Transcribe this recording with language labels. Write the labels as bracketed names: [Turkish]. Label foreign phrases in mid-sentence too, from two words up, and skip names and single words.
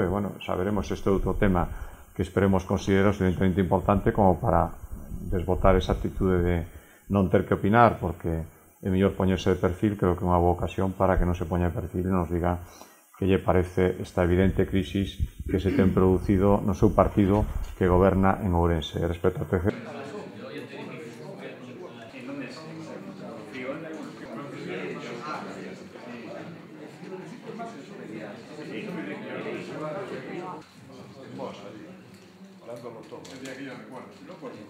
[Galician] E, bueno, saberemos este outro tema que esperemos considerar suficientemente importante como para desbotar esa actitude de non ter que opinar, porque é mellor poñerse de perfil. Creo que é unha boa ocasión para que non se poña de perfil e nos diga que lle parece esta evidente crisis que se ten producido no seu partido que goberna en Ourense. Respecto ao TC... [Spanish] Hablándolo todo. El día que yo recuerdo. No por